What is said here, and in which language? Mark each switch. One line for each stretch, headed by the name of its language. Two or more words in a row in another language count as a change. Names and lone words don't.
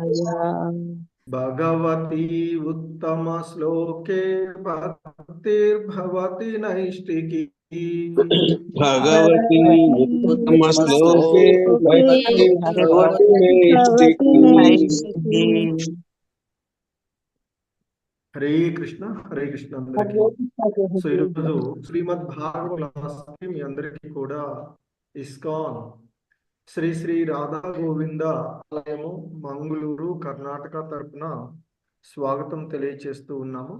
Sanskrit: भगवती उत्तमश्लोके भक्तिर्भवति नैष्टिकी। भगवती भगवती उत्तमश्लोके उत्तमश्लोके भक्तिर्भवति भक्तिर्भवति नैष्टिकी। नैष्टिकी। हरे कृष्ण అందరికి.
Telugu: సో ఈరోజు శ్రీమద్ భాగవత క్లాస్కి మీ అందరికీ కూడా ఇస్కాన్ శ్రీ శ్రీ రాధా గోవింద ఆలయము మంగళూరు కర్ణాటక తరపున స్వాగతం తెలియచేస్తూ ఉన్నాము.